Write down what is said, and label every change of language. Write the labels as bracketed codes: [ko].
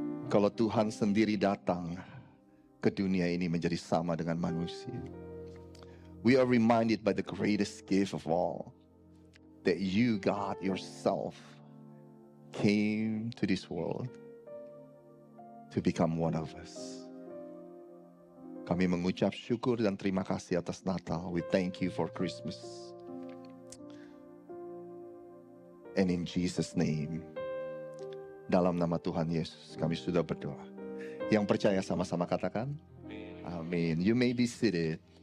[id] Kalau Tuhan sendiri datang ke dunia ini menjadi sama dengan manusia. [en] We are reminded by the greatest gift of all, that you, God, yourself, came to this world to become one of us. [id] Kami mengucap syukur dan terima kasih atas Natal. [en] We thank you for Christmas. And in Jesus' name, [id] dalam nama Tuhan Yesus, kami sudah berdoa. Yang percaya sama-sama katakan, amin. [en] You may be seated.